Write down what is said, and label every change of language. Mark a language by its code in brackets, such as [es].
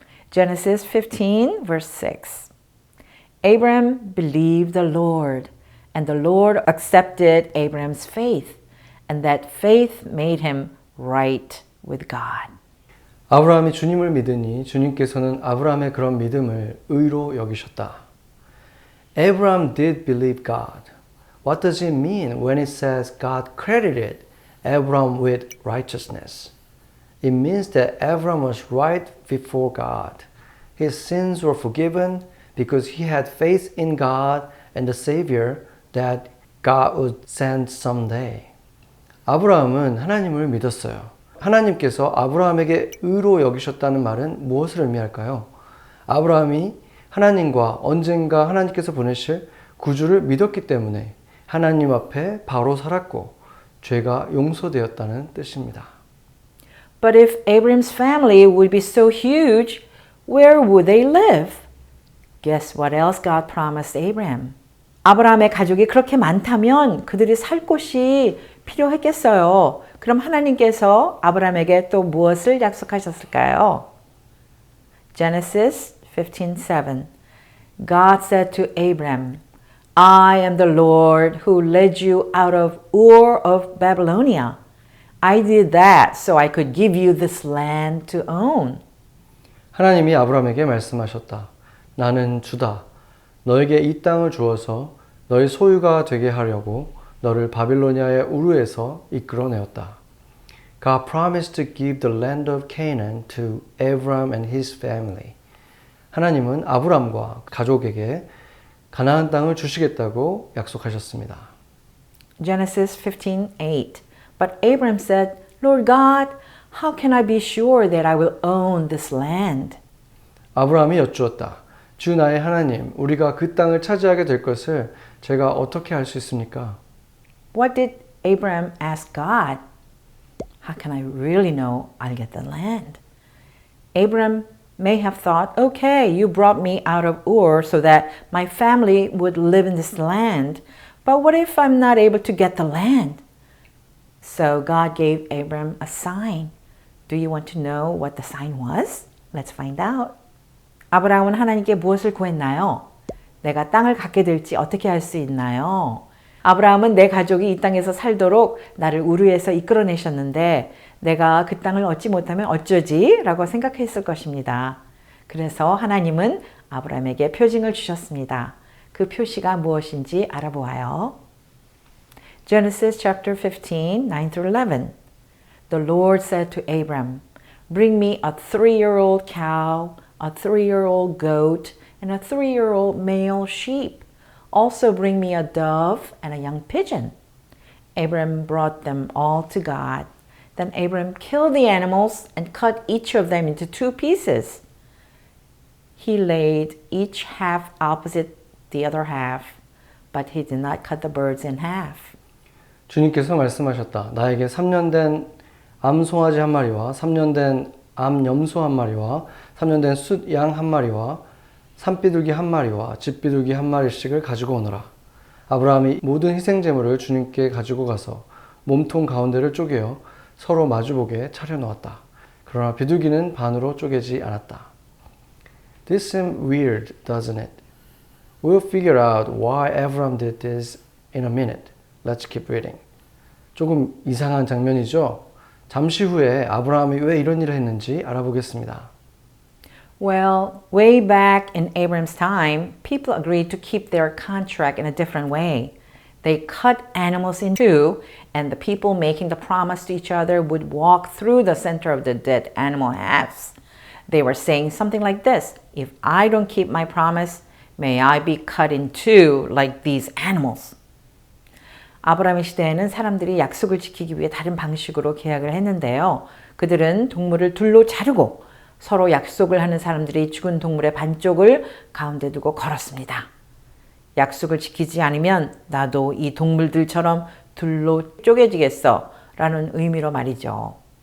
[en] Genesis 15 verse 6. Abraham believed the Lord, and the Lord accepted Abraham's faith, and that faith made him right with God. [ko] 아브라함이 주님을 믿으니 주님께서는 아브라함의 그런 믿음을 의로 여기셨다. [en] Abraham did believe God. What does it mean when it says God credited Abraham with righteousness? It means that Abraham was right before God. His sins were forgiven because he had faith in God and the Savior that God would send someday. [ko] 아브라함은 하나님을 믿었어요. 하나님께서 아브라함에게 의로 여기셨다는 말은 무엇을 의미할까요? 아브라함이 하나님과 언젠가 하나님께서 보내실 구주를 믿었기 때문에 하나님 앞에 바로 살았고 죄가 용서되었다는 뜻입니다. [en] But if Abraham's family would be so huge, where would they live? Guess what else God promised Abraham? [ko] 아브라함의 가족이 그렇게 많다면 그들이 살 곳이 필요했겠어요. 그럼 하나님께서 아브라함에게 또 무엇을 약속하셨을까요? [en] Genesis 15:7. God said to Abram, I am the Lord who led you out of Ur of Babylonia. I did that so I could give you this land to own. [ko] 하나님이 아브라함에게 말씀하셨다. 나는 주다. 너에게 이 땅을 주어서 너의 소유가 되게 하려고 너를 바빌로니아의 우르에서 이끌어내었다. [en] God promised to give the land of Canaan to Abram and his family. [ko] 하나님은 아브람과 가족에게 가나안 땅을 주시겠다고 약속하셨습니다. [en] Genesis 15:8. But Abram said, Lord God, how can I be sure that I will own this land? [ko] 아브라함이 여쭈었다. 주 나의 하나님, 우리가 그 땅을 차지하게 될 것을 제가 어떻게 알 수 있습니까? [en] What did Abram ask God? How can I really know I'll get the land? Abram may have thought, okay, you brought me out of Ur so that my family would live in this land, but what if I'm not able to get the land? So God gave Abram a sign. Do you want to know what the sign was? Let's find out. [ko] 아브라함은 하나님께 무엇을 구했나요? 내가 땅을 갖게 될지 어떻게 알 수 있나요? 아브라함은 내 가족이 이 땅에서 살도록 나를 우르에서 이끌어내셨는데 내가 그 땅을 얻지 못하면 어쩌지? 라고 생각했을 것입니다. 그래서 하나님은 아브라함에게 표징을 주셨습니다. 그 표시가 무엇인지 알아보아요. [en] Genesis chapter 15, 9 through 11. The Lord said to Abram, Bring me a 3-year-old cow, a 3-year-old goat, and a 3-year-old male sheep. Also bring me a dove and a young pigeon. Abram brought them all to God. Then Abram killed the animals and cut each of them into 2 pieces. He laid each half opposite the other half, but he did not cut the birds in half. [ko] 주님께서 말씀하셨다. 나에게 3년 된 암송아지 한 마리와 3년 된 암염소 한 마리와 3년 된 숫양 한 마리와 산비둘기 한 마리와 집비둘기 한 마리씩을 가지고 오너라. 아브라함이 모든 희생 제물을 주님께 가지고 가서 몸통 가운데를 쪼개어 서로 마주보게 차려놓았다. 그러나 비둘기는 반으로 쪼개지 않았다. [en] This seems weird, doesn't it? We'll figure out why Abraham did this in a minute. Let's keep reading. [ko] 조금 이상한 장면이죠? 잠시 후에 아브라함이 왜 이런 일을 했는지 알아보겠습니다. [en] Well, way back in Abram's time, people agreed to keep their contract in a different way. They cut animals in two, and the people making the promise to each other would walk through the center of the dead animal halves. They were saying something like this: "If I don't keep my promise, may I be cut in two like these animals." [ko] 아브라함의 시대에는 사람들이 약속을 지키기 위해 다른 방식으로 계약을 했는데요. 그들은 동물을 둘로 자르고 서로 약속을 하는 사람들이 죽은 동물의 반쪽을 가운데 두고 걸었습니다. 약속을 지키지 않으면 나도 이 동물들처럼 둘로 쪼개지겠어 라는 의미로 말이죠.